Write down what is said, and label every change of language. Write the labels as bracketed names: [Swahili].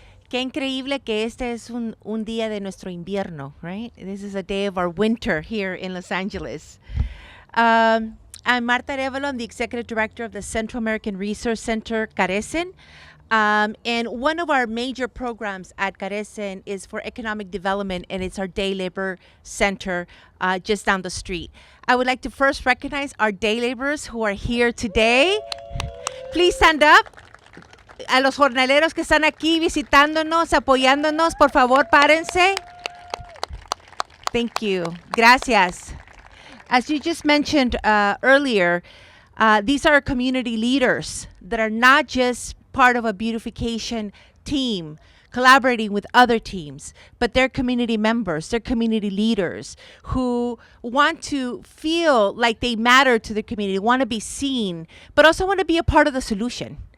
[Spanish] Qué increíble que este es un día de nuestro invierno, [English] right? This is a day of our winter here in Los Angeles. I'm Marta Arevalo. I'm the Executive Director of the Central American Resource Center, Carecen. And one of our major programs at Carecen is for economic development, and it's our day labor center just down the street. I would like to first recognize our day laborers who are here today. Please stand up. [Spanish] A los jornaleros que están aquí visitándonos, apoyándonos, por favor, párense. [English] Thank you. [Spanish] Gracias. [English] As you just mentioned earlier, these are community leaders that are not just part of a beautification team collaborating with other teams, but they're community members, they're community leaders who want to feel like they matter to the community, want to be seen, but also want to be a part of the solution.